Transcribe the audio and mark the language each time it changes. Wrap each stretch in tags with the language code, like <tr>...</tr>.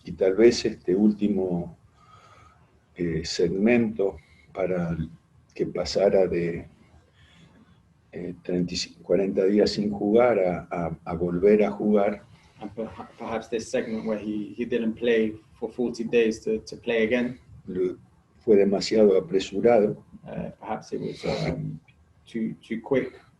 <es>Y tal vez este último segmento para que pasara de 40 días sin jugar a volver a jugar,</es> <en>And perhaps this segment where he didn't play for 40 days to play again,</en> <es>fue demasiado apresurado,</es> <en>perhaps it was too quick.</en>